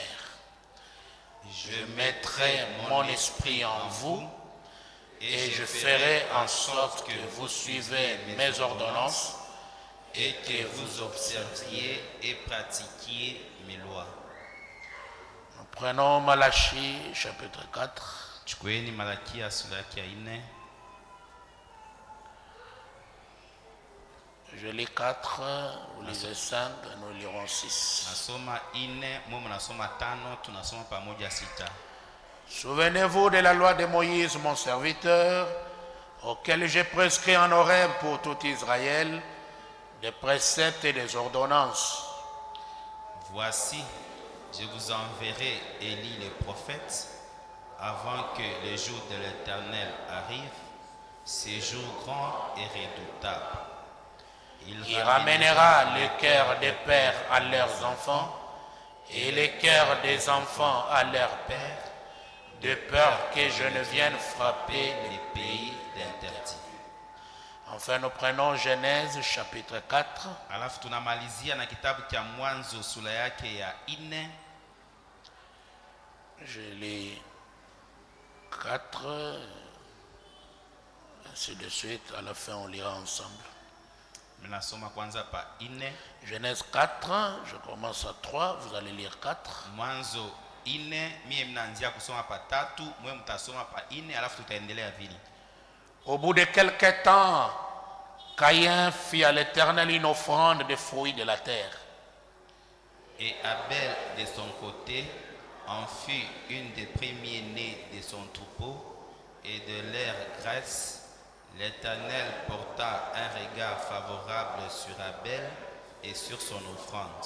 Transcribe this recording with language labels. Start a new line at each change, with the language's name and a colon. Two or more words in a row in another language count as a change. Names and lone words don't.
French: Je mettrai mon esprit en vous et je ferai en sorte que vous suivez mes ordonnances et que vous observiez et pratiquiez mes lois. Nous prenons Malachie chapitre 4.
Swahili: Chukueni Malakia sura yake ya 4.
French: Je lis 4, vous lisez 5, nous lirons 6.
Swahili: Nasoma 4, mwe nasoma 5, tunasoma pamoja 6.
French: Souvenez-vous de la loi de Moïse, mon serviteur, auquel j'ai prescrit en Horeb pour tout Israël, des préceptes et des ordonnances. Voici, je vous enverrai Élie le prophète, avant que le jour de l'Éternel arrive, ce jour grand et redoutable. Il ramènera le cœur des pères à leurs enfants et les cœurs des enfants à leurs pères, de peur que je ne vienne frapper les pays d'interdit. Enfin, nous prenons Genèse chapitre 4.
Swahili: Alafu tunamalizia na kitabu cha Mwanzo sura yake ya 4.
French: Je lis 4, ainsi de suite. À la fin, on lira ensemble.
Swahili: Mnasoma kwanza pa 4.
French: Genèse 4, je commence à 3, vous allez lire 4.
Swahili: Mwanzo 4, mie mnaanzia kusoma pa 3, mwe mtasoma pa 4, alafu tutaendelea vile.
French: Au bout de quelque temps, Caïn fit à l'Éternel une offrande de fruits de la terre. Et Abel, de son côté, en fit une des premiers-nés de son troupeau, et de leur graisse, l'Éternel porta un regard favorable sur Abel et sur son offrande.